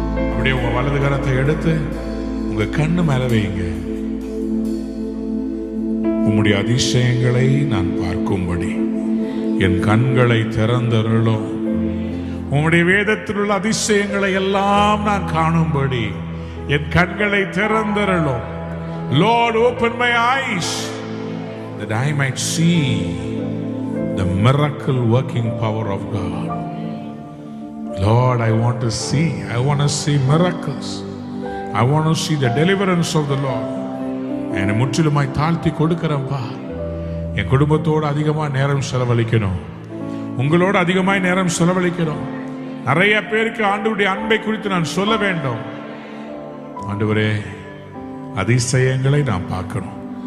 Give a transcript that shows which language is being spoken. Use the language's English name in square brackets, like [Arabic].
[Tamil] அப்படியே உங்க வலது கரத்தை எடுத்து உங்க கண்ணு மேல வைங்க. உம்முடைய அதிசயங்களை நான் பார்க்கும்படி என் கண்களை திறந்தருளும். உம்முடைய வேதத்தில் உள்ள அதிசயங்களை எல்லாம் நான் காணும்படி என் கண்களை திறந்தருளும். [English] Lord, open my eyes that I might see the miracle working power of God. Lord, I want to see miracles. I want to see the deliverance of the Lord. [Tamil] என்னை முற்றிலுமாய் தாழ்த்தி கொடுக்கிறேன்ப்பா. என் குடும்பத்தோடு அதிகமாக நேரம் செலவழிக்கணும், உங்களோடு அதிகமாய் நேரம் செலவழிக்கணும். நிறைய பேருக்கு ஆண்டவருடைய அன்பை குறித்து நான் சொல்ல வேண்டும். ஆண்டவரே, அதிசயங்களை நான் பார்க்கணும்.